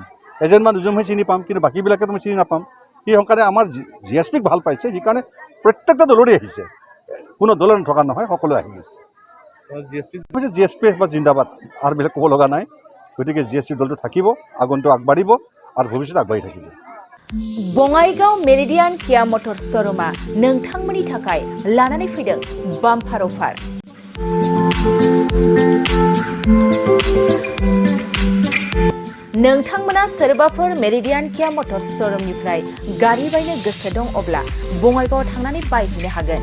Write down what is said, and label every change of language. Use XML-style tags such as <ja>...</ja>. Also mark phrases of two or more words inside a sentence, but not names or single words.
<as>এজনমান দুজনহে চিনি পাম, কিন্তু বাকীবিলাকেতো মই চিনি নাপাম। সেই সংকাৰে আমাৰ জিএছপিক ভাল পাইছে, সেইকাৰণে প্ৰত্যেকটা দলৰে আহিছে, কোনো দলৰ নথকা নহয়, সকলোৱে আহি গৈছে। জিএছপি বা জিন্দাবাদ আৰু বেলেগ ক'ব লগা নাই। গতিকে জিএছপি দলটো থাকিব, আগন্তুক আগবাঢ়িব আৰু ভৱিষ্যতে আগবাঢ়ি থাকিব।</as> <brx>बङाइगाव मेरिडियान किया मटर शोरूमा नोंथांमोननि थाखाय लानानै फैदों</brx> <en>bumper offer.</en> <brx>नोंथांमोना सोरबाफोर मेरिडियान किया मटर शोरूमनिफ्राय गारि बायनो गोसो दं अब्ला बङाइगाव थांनानै बायहैनो हागोन।</brx>